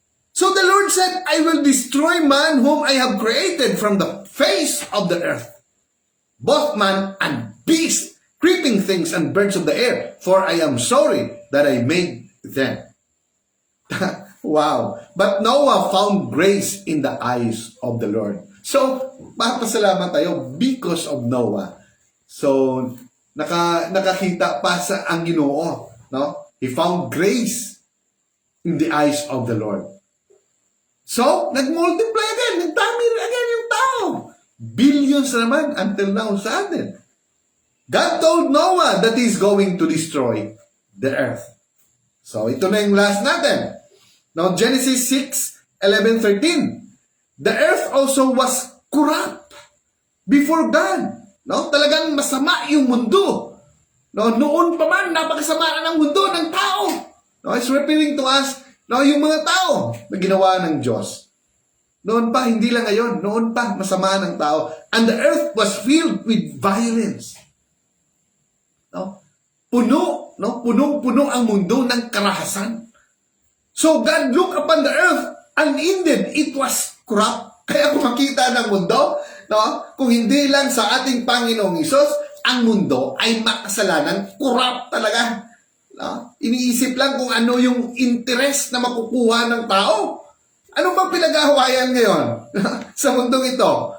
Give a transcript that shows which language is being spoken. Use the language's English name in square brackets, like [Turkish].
[English] So the Lord said, I will destroy man whom I have created from the face of the earth, both man and beast, creeping things and birds of the air, for I am sorry that I made them. Wow. But Noah found grace in the eyes of the Lord. [Filipino] So, papasalamat tayo [English] because of Noah. [Filipino] So, nakakita pa sa ang Ginoo, no? [English] He found grace in the eyes of the Lord. [Filipino] So, nag-multiply again, nagdami again yung tao. Billions naman until now sa atin. [English] God told Noah that He's going to destroy the earth. [Filipino] So, ito na yung last natin. Now, Genesis 6:11-13. [English] The earth also was corrupt before God. [Filipino] No? Talagang masama yung mundo. No? Noon pa man, napakasama ng mundo ng tao. No? [English] It's referring to us, [Filipino] no? Yung mga tao na ginawa ng Diyos. Noon pa, hindi lang ngayon. Noon pa, masama ng tao. [English] And the earth was filled with violence. [Filipino] No? Puno, no? Punong-puno ang mundo ng karahasan. [English] So God looked upon the earth and indeed it was corrupt. [Filipino] Kaya kung makita ng mundo, no? Kung hindi lang sa ating Panginoong Hesus, ang mundo ay makasalanan, corrupt talaga. No? Iniisip lang kung ano yung interest na makukuha ng tao. Ano bang pinag-ahawayan ngayon sa mundong ito?